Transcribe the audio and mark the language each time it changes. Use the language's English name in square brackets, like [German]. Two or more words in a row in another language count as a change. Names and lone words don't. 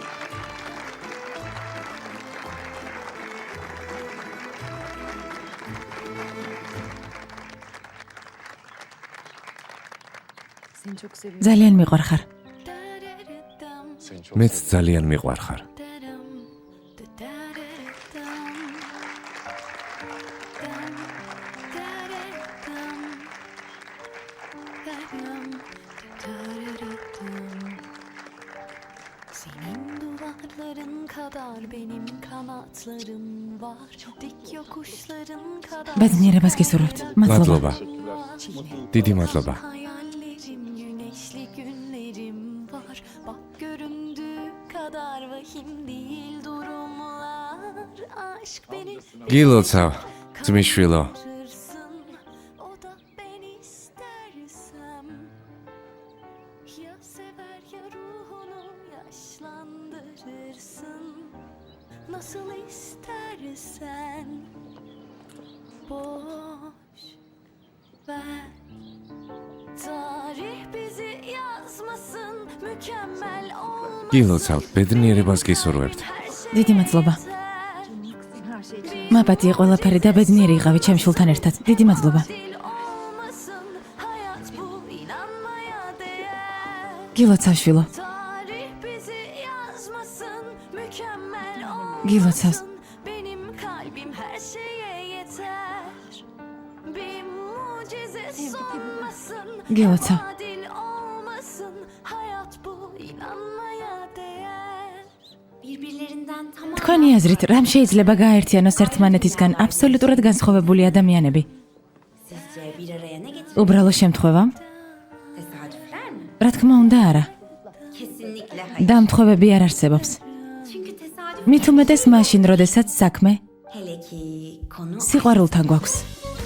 [Turkish] Seni çok seviyorum. [Georgian] ძალიან მიყვარხარ. მეც ძალიან მიყვარხარ. [Turkish] Senin duvarların kadar benim kanatlarım var. Dik yokuşların kadar [Georgian] ბედნიერებას გისურვებთ. მადლობა. მადლობა. დიდი მადლობა. [Turkish] hayallerim, güneşli günlerim var. Bak göründüğü kadar vahim değil durumlar. Aşk beni [Georgian] გილოცავ, ძმისშვილო. [Turkish] kırsın, o da ben istersem. Ya sever ya ruhunu yaşlandırırsın. Nasıl istersen. Boş ver. Tarih bizi yazmasın. Mükemmel olmasın. [Georgian] გილოცავ, ბედნიერებას გისურვებთ. დიდი მადლობა. მაპატია ყველაფერი და ბედნიერი იყავი ჩემ შულთან ერთად. დიდი მადლობა. [Turkish] Dil olmasın. Hayat bu inanmaya değer. [Georgian] გილოცავ შვილო. [Turkish] Tarih bizi yazmasın. Mükemmel [Georgian] გილოცავს. [Turkish] olmasın. Benim kalbim her şeye yeter. Bir mucize sonmasın. [Georgian] გილოცავ. [Turkish] Adil olmasın. Hayat bu inanmaya değer. Birbirlerinden tamam. [Georgian] თქვენი აზრით, რამ შეიძლება გააერთიანოს ერთმანეთისგან აბსოლუტურად განსხვავებული ადამიანები? [Turkish] Sizce bir araya ne getirir? [Georgian] უბრალო შემთხვევა? [Turkish] Tesadüfler mi? [Georgian] რა თქმა უნდა, არა. [Turkish] Kesinlikle hayır. [Georgian] დამთხოვები არ არსებობს. [Turkish] Çünkü tesadüf [Georgian] მით უმეტეს მაშინ, როდესაც საქმე [Turkish] hele ki konu [Georgian] სიყვარულთან გვაქვს.